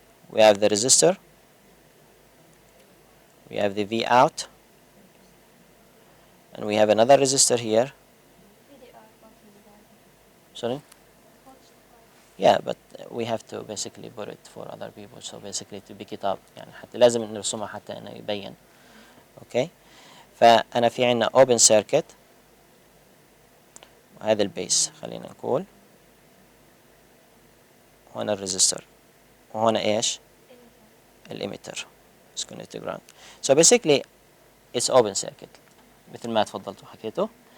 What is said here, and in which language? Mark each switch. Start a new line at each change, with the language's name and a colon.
English: We have the resistor, we have the V out, and we have another resistor here. Sorry? Yeah, but we have to basically put it for other people, so basically to pick it up.
Arabic: يعني حتى لازم نرسمها حتى انه يبين.
English: Okay?
Arabic: فأنا في عنا
English: open circuit،
Arabic: وهذا البيس خلينا نقول، وهنا الريزستور، وهنا ايش؟ الإيميتر.
English: It's connected to ground. So basically it's open circuit
Arabic: مثل ما تفضلت وحكيته.